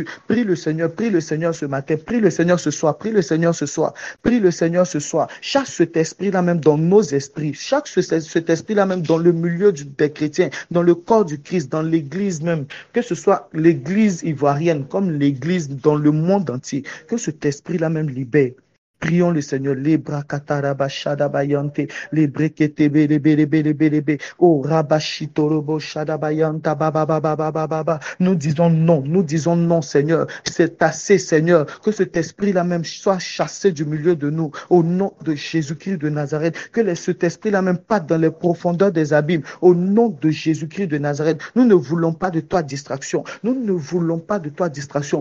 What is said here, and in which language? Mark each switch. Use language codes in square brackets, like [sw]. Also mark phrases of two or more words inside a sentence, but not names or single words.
[fr] Prie le Seigneur ce matin, prie le Seigneur ce soir, prie le Seigneur ce soir, prie le Seigneur ce soir. Chaque cet esprit-là même dans nos esprits, chaque cet esprit-là même dans le milieu des chrétiens, dans le corps du Christ, dans l'église même, que ce soit l'église ivoirienne comme l'église dans le monde entier, que cet esprit-là même libère. Prions le Seigneur. Les bras katarabashadabayante, les brekete belebelebelebelebe, oh rabashitorobo shadabayanta bababababababa. Nous disons non, Seigneur. C'est assez, Seigneur, que cet esprit-là même soit chassé du milieu de nous, au nom de Jésus-Christ de Nazareth. Que cet esprit-là même parte dans les profondeurs des abîmes, au nom de Jésus-Christ de Nazareth. Nous ne voulons pas de toi distraction. Nous ne voulons pas de toi distraction.